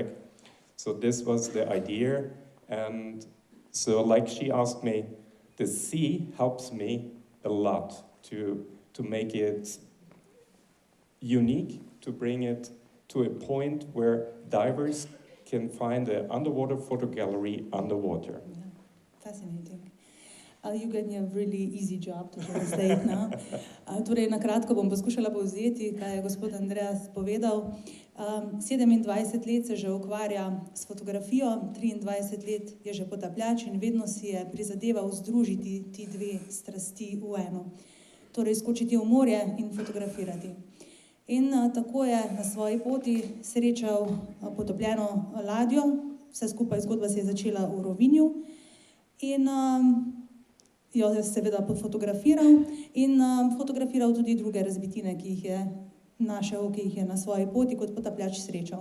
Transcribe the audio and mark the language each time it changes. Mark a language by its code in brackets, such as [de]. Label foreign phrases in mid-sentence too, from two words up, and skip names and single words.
[en] So this was the idea, and so like she asked me, the sea helps me a lot to make it unique, to bring it to a point where divers can find an underwater photo gallery underwater. Yeah, fascinating. You get a really easy job to translate now. [sl] Torej, na kratko bom poskušala povzeti, kaj je gospod Andreas povedal. 27 let se že ukvarja s fotografijo, 23 let je že potapljač in vedno si je prizadeval združiti ti dve strasti v eno. Torej, skočiti v morje in fotografirati. In tako je na svoji poti srečal potopljeno ladjo, vse skupaj zgodba se je začela v Rovinju in jo je seveda fotografiral in fotografiral tudi druge razbitine, ki jih je našel, ki jih je na svoji poti kot potapljač srečal.